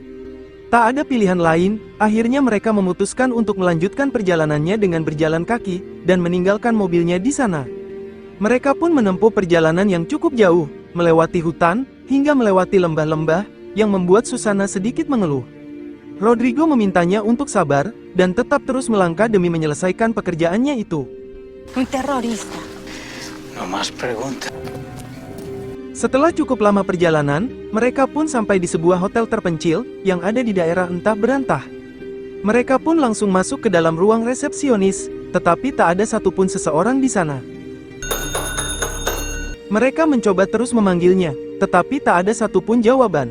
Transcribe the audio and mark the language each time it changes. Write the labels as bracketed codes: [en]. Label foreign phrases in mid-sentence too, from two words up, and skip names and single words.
[id] Tak ada pilihan lain, akhirnya mereka memutuskan untuk melanjutkan perjalanannya dengan berjalan kaki, dan meninggalkan mobilnya di sana. Mereka pun menempuh perjalanan yang cukup jauh, melewati hutan, hingga melewati lembah-lembah, yang membuat Susana sedikit mengeluh. Rodrigo memintanya untuk sabar, dan tetap terus melangkah demi menyelesaikan pekerjaannya itu. [es] Un terrorista. No más preguntas. [id] Setelah cukup lama perjalanan, mereka pun sampai di sebuah hotel terpencil, yang ada di daerah entah berantah. Mereka pun langsung masuk ke dalam ruang resepsionis, tetapi tak ada satupun seseorang di sana. Mereka mencoba terus memanggilnya, tetapi tak ada satupun jawaban.